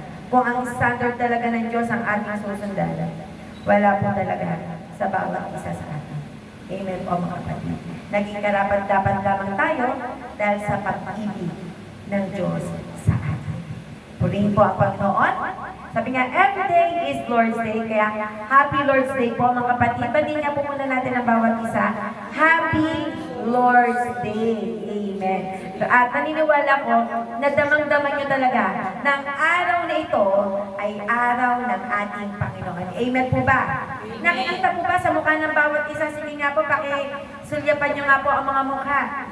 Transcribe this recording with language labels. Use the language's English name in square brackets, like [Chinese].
[Filipino] Kung ang standard talaga ng Diyos ang ating susundan, wala po talaga sa bawat isa sa atin. Amen po mga kapatid. Naging karapat-dapat lamang tayo dahil sa pag-ibig ng Diyos sa atin. Purihin po ang Panginoon. [English] Sabi nga, every day is Lord's Day. [Filipino] Kaya, Happy Lord's Day po mga kapatid. Bagay nga po muna natin ang bawat isa. Happy Lord's Day. Amen. At naniniwala ko na damang-daman nyo talaga na ang araw na ito ay araw ng ating Panginoon. Amen po ba? Nakikita po ba sa mukha ng bawat isa? Sige nga po, pakisulyapan nyo nga po ang mga mukha.